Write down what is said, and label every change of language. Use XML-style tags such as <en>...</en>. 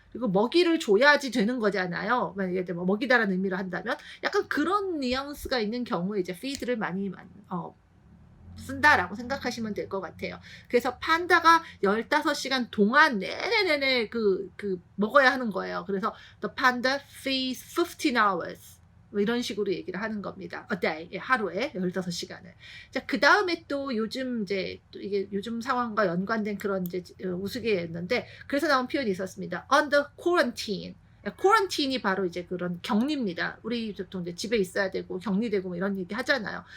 <ko>그리고 먹이를 줘야지 되는 거잖아요. 만약에 이제 뭐 먹이다라는 의미로 한다면 약간 그런 뉘앙스가 있는 경우에 이제 feed를 많이 쓴다라고 생각하시면 될 것 같아요. 그래서 판다가 15시간 동안 내내내내 먹어야 하는 거예요. 그래서</ko> <en>the panda feeds 15 hours.</en> <ko>뭐 이런 식으로 얘기를 하는 겁니다. a day. 예, 하루에 15시간을. 자, 그다음에 또 요즘 이제 또 이게 요즘 상황과 연관된 그런 이제 우스갯였는데 그래서 나온 표현이 있었습니다.</ko> <en>under quarantine.</en> <ko>코런틴이 바로 이제 그런 격리입니다. 우리 보통 이제 집에 있어야 되고 격리되고 뭐 이런 얘기 하잖아요.</ko>